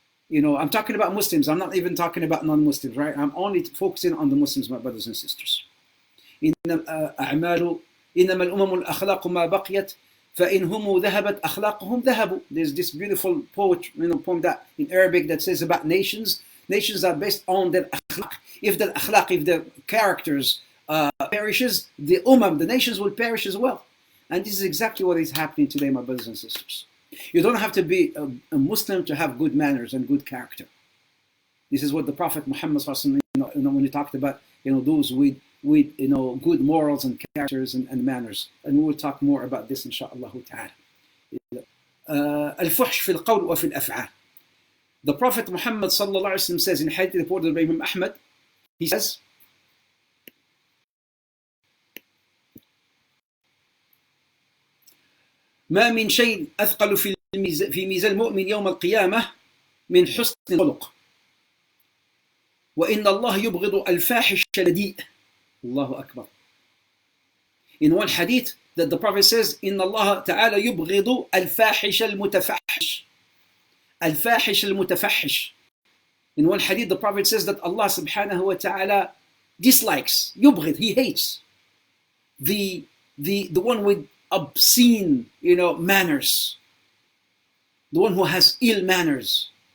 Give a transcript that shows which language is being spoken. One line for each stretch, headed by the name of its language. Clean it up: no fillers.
English: I'm talking about Muslims. I'm not even talking about non-Muslims, right? I'm only focusing on the Muslims, my brothers and sisters.
Arabic: إنما الأمم الأخلاق ما بقيت فإنهم ذهبت أخلاقهم ذهبوا.
English: There's this beautiful poem that in Arabic that says about nations. Nations are based on their akhlaq. If the characters perishes, the nations will perish as well. And this is exactly what is happening today, my brothers and sisters. You don't have to be a Muslim to have good manners and good character. This is what the Prophet Muhammad, when he talked about those with good morals and characters and manners, and we will talk more about this inshallah ta'ala.
Arabic: الفحش في القول وفي الأفعال.
English: The Prophet Muhammad sallallahu alaihi wasallam says in hadith reported by Imam Ahmad, he says,
Arabic: ما من شيء أثقل في ميزان المؤمن يوم القيامة من حسن الخلق وإن الله يبغض الفاحش الرديء. Allahu Akbar.
English: In one hadith that the Prophet says,
Arabic: إن الله تعالى يبغض الفاحش المتفحش. الفاحش المتفحش.
English: In one hadith the Prophet says that Allah subhanahu wa ta'ala dislikes, يبغض, he hates the one with obscene manners, the one who has ill manners.